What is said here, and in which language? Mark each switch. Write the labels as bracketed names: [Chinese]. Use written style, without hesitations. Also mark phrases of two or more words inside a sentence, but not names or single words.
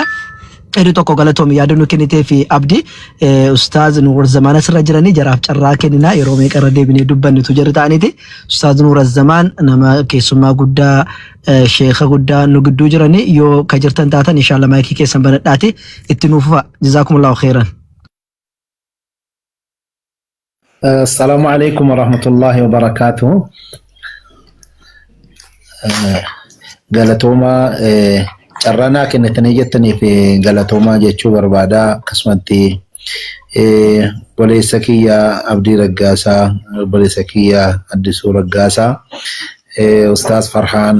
[Oromo] Eri tokko galatoom yaadannoo kennitee fi abdii ustaaz Nuur Zamaan asirra jiranii jaraaf carraa kennina yeroo meeqarra deebinee dubbannitu jira ta'aniiti. Ustaaz Nuur Zamaan nama keessummaa guddaa sheekha guddaa nu gidduu jiranii yoo ka jirtan taatan inshallah maayikii keessan banadhaati itti nuufa [Arabic] جزاكم الله خيرا. السلام عليكم ورحمة الله وبركاته. [Oromo] Galatooma carranaa kennitanii jettaniif galatoomaa jechuu barbaada akkasumatti obboleessa kiyya Abdii Raggaasaa obboleessa kiyya Addisuu Raggaasaa Ustaaz Farhaan